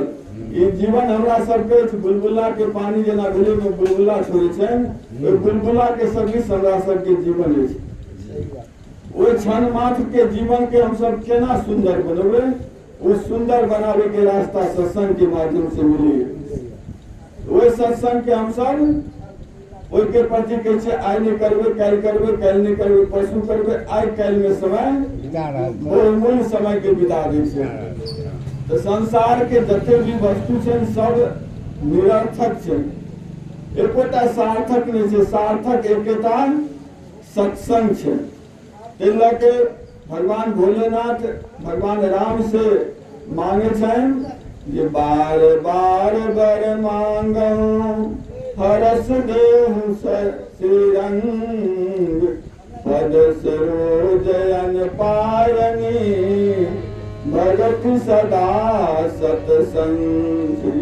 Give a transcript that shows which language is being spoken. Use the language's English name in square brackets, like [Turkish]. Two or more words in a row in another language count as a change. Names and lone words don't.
[Maithili] ये जीवन हमरा सबके बुलबुला के पानी जना भेले में बुलबुला छोड़े छन, तो बुलबुला के सदृश हमरा सबके जीवन है। वो क्षण मात्र के जीवन के हम सब केना सुंदर बनबे, उस सुंदर बनावे के रास्ता सत्संग के माध्यम से मिली। वो सत्संग के हम सब के प्रति कैसे आय नहीं करबे, कैल नहीं करबे, परसू करबे, आय कैल में समय मूल समय के बिता दै छै। तो संसार के जते भी वस्तु छै सब निरर्थक छै, एकोटा सार्थक नहीं छै। सार्थक एकेटा सत्संग छै। ताहि के भगवान भोलेनाथ भगवान राम से मांगे छन जे [Awadhi] बार बार बर मांगो हरस देहु श्रीरंग पद सरोजन पायनी भगत सदा सतसंग।